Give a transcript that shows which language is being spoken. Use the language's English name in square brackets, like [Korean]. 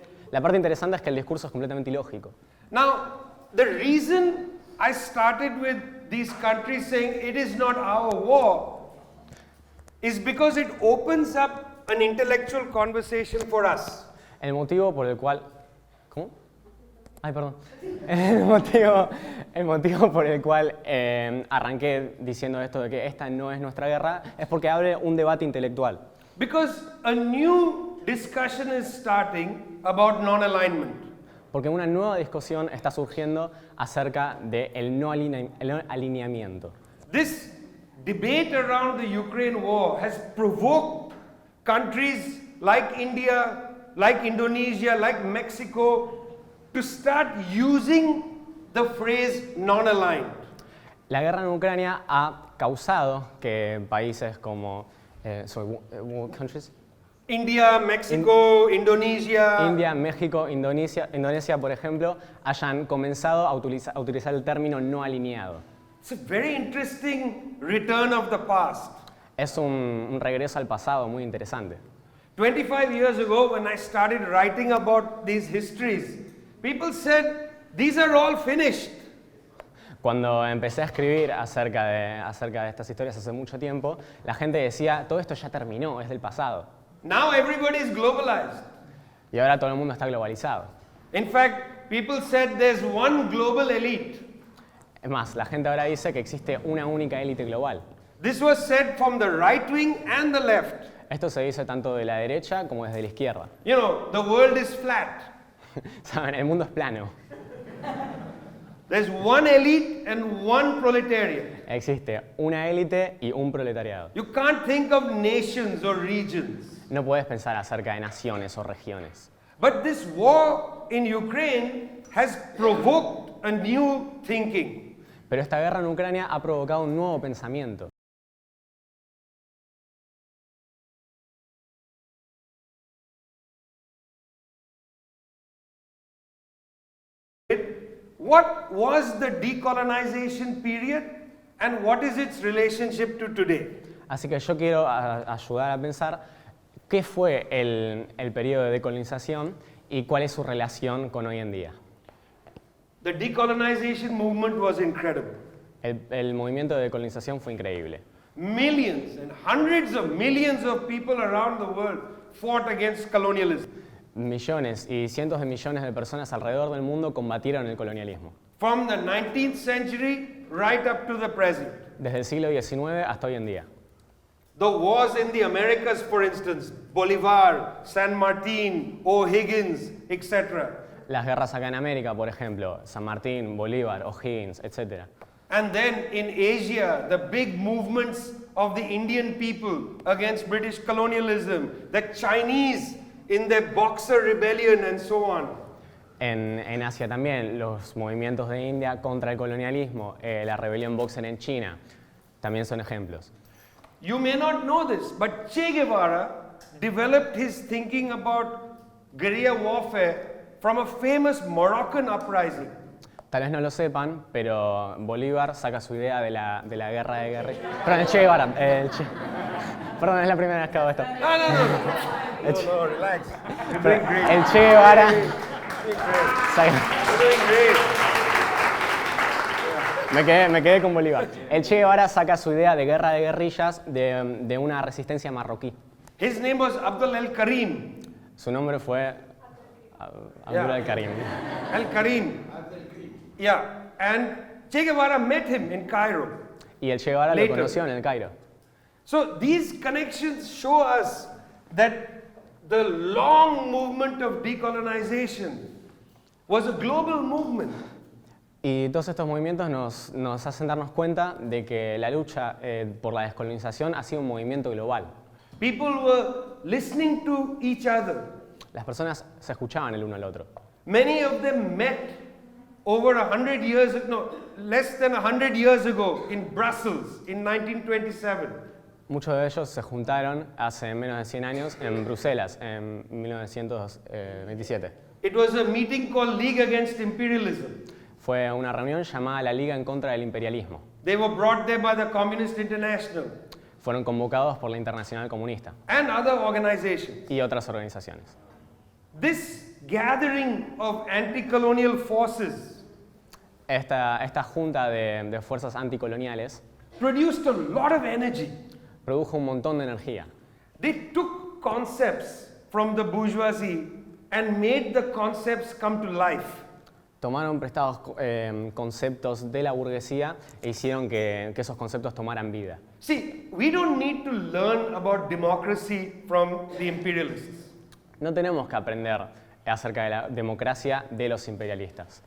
[Spanish] La parte interesante es que el discurso es completamente ilógico. [English] Now, the reason I started with these countries saying it is not our war is because it opens up an intellectual conversation for us. [Spanish] El motivo por el cual... ¿Cómo? Ay, perdón. El motivo por el cual arranqué diciendo esto de que esta no es nuestra guerra es porque abre un debate intelectual. [English] Because a new discussion is starting about non-alignment. [Spanish] Porque una nueva discusión está surgiendo acerca del no alineamiento. [English] This debate around the Ukraine war has provoked countries like India, like Indonesia, like Mexico to start using the phrase non-aligned. [Spanish] La guerra en Ucrania ha causado que países como [English] what countries? India, Mexico, Indonesia. [Spanish] India, México, Indonesia, por ejemplo, hayan comenzado a utilizar el término no alineado. [English] It's a very interesting return of the past. [Spanish] Es un regreso al pasado muy interesante. [English] 25 years ago, when I started writing about these histories, people said, these are all finished. [Spanish] Cuando empecé a escribir acerca de estas historias hace mucho tiempo, la gente decía, todo esto ya terminó, es del pasado. [English] Now everybody is globalized. [Spanish] Y ahora todo el mundo está globalizado. [English] In fact, people said there's one global elite. [Spanish] Es más, la gente ahora dice que existe una única élite global. [English] This was said from the right wing and the left. [Spanish] Esto se dice tanto de la derecha como desde la izquierda. [English] You know, the world is flat. [Spanish] Saben, el mundo es plano. [English] There's one elite and one proletariat. [Spanish] Existe una élite y un proletariado. [English] You can't think of nations or regions. [Spanish] No puedes pensar acerca de naciones o regiones. [English] But this war in Ukraine has provoked a new thinking. [Spanish] Pero esta guerra en Ucrania ha provocado un nuevo pensamiento. [English] What was the decolonization period and what is its relationship to today? [Spanish] Así que yo quiero ayudar a pensar qué fue el periodo de decolonización y cuál es su relación con hoy en día. [English] The decolonization movement was incredible. [Spanish] El movimiento de decolonización fue increíble. [English] Millions and hundreds of millions of people around the world fought against colonialism. [Spanish] Millones y cientos de millones de personas alrededor del mundo combatieron el colonialismo. [English] From the 19th century right up to the present. [Spanish] Desde el siglo XIX hasta hoy en día. [English] The wars in the Americas, for instance, Bolivar, San Martín, O'Higgins, etc. [Spanish] Las guerras acá en América, por ejemplo, San Martín, Bolívar, O'Higgins, etc. [English] And then in Asia, the big movements of the Indian people against British colonialism, the Chinese in the Boxer Rebellion and so on. [Spanish] En Asia también, los movimientos de India contra el colonialismo, la rebelión Boxer en China, también son ejemplos. [English] You may not know this, but Che Guevara developed his thinking about guerrilla warfare from a famous Moroccan uprising. [Spanish] Tal vez no lo sepan, pero Bolívar saca su idea de la guerra de guerrilla. Perdón, el Che Guevara. Perdón, es la primera vez que hago esto. [English] No, relax. You're doing great. [Spanish] El Che Guevara [English] You're doing great. [Spanish] Me quedé con Bolívar. El Che Guevara saca su idea de guerra de guerrillas de una resistencia marroquí. [English] His name was Abdul al-Karim. [Spanish] Su nombre fue Abdul al-Karim. [English] Al-Karim. Yeah, and Che Guevara met him in Cairo. [Spanish] Y el Che Guevara lo [English] Later. [Spanish] conoció en el Cairo. [English] So these connections show us that the long movement of decolonization was a global movement. [Spanish] Y todos estos movimientos nos hacen darnos cuenta de que la lucha por la descolonización ha sido un movimiento global. [English] People were listening to each other. [Spanish] Las personas se escuchaban el uno al otro. [English] Many of them met over 100 years, no, less than 100 years ago in Brussels in 1927. [Spanish] Muchos de ellos se juntaron hace menos de 100 años en Bruselas, en 1927. [English] It was a meeting called League Against Imperialism. [Spanish] Fue una reunión llamada la Liga en contra del imperialismo. [English] They were brought there by the Communist International [Spanish] Fueron convocados por la Internacional Comunista [English] and other organizations. [Spanish] y otras organizaciones. [English] This gathering of anti-colonial forces [Spanish] Esta junta de fuerzas anticoloniales [English] produced a lot of energy. [Spanish] produjo un montón de energía. [English] They took concepts from the bourgeoisie and made the concepts come to life. [Spanish] Tomaron prestados conceptos de la burguesía e hicieron que esos conceptos tomaran vida. [English] See, we don't need to learn about democracy from the imperialists. [Spanish] No tenemos que aprender acerca de la democracia de los imperialistas.